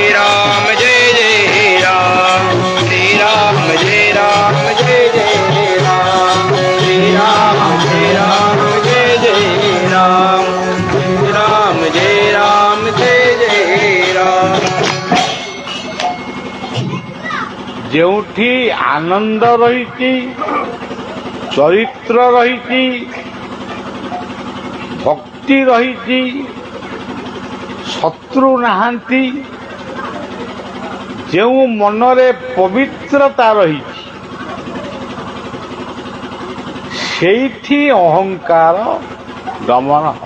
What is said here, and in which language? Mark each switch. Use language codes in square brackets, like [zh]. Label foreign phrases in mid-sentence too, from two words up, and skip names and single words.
[hi] राम जय जय राम, श्री राम जय राम जय जय राम, श्री राम जय राम जय जय राम, श्री राम जय राम जय जय राम। [or] ଯେଉଁଠି ଆନନ୍ଦ ରହିଛି, ଚରିତ୍ର ରହିଛି, ଭକ୍ତି ରହିଛି, ଶତ୍ରୁ ନାହାନ୍ତି, ଯେଉଁ ମନରେ ପବିତ୍ରତା ରହିଛି, ସେଇଠି ଅହଙ୍କାର ଦମନ ହେବ।